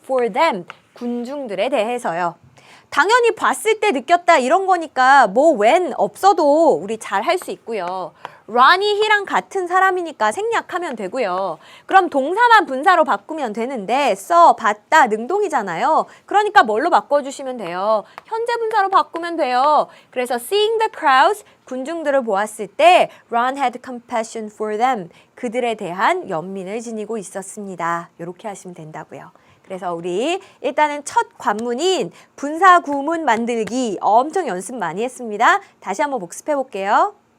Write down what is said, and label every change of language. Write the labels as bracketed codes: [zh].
[en] For them, [ko] 군중들에 대해서요. 당연히 봤을 때 느꼈다 이런 거니까 뭐 when 없어도 우리 잘 할 수 있고요. 런이 he랑 같은 사람이니까 생략하면 되고요. 그럼 동사만 분사로 바꾸면 되는데 봤다, 능동이잖아요. 그러니까 뭘로 바꿔주시면 돼요? 현재 분사로 바꾸면 돼요. [en] 그래서 seeing the crowds, [ko] 군중들을 보았을 때 [en] Ron had compassion for them. [ko] 그들에 대한 연민을 지니고 있었습니다. 이렇게 하시면 된다고요. 그래서 우리 일단은 첫 관문인 분사 구문 만들기 엄청 연습 많이 했습니다. 다시 한번 복습해 볼게요.